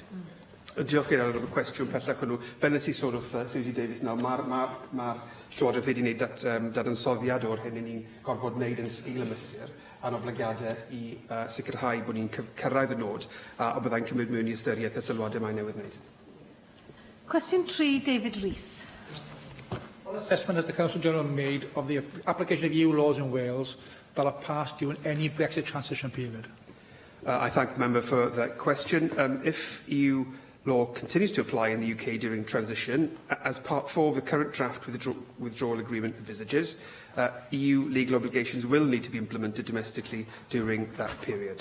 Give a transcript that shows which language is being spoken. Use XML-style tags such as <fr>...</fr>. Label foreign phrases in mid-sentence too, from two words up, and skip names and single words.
<cy>Diolch i'r y cwestiwn pellach hwnnw. Fel nes i sôn wrth Susie Davies nawr, mae'r Llywodraeth wedi gwneud dadansoddiad o'r hyn ni'n gorfod wneud yn sgil y mesur a'n oblygiadau i sicrhau bod ni'n cyrraedd y nod a byddai'n cymryd mewn i ystyriaeth y sylwadau mae'n newydd wneud. Cwestiwn 3, David Rees.</cy> <en>What assessment has the Council General made of the application of EU laws in Wales that are passed during any Brexit transition period? I thank the member for that question. If EU law continues to apply in the UK during transition, as Part 4 of the current draft withdrawal agreement envisages, EU legal obligations will need to be implemented domestically during that period.</en>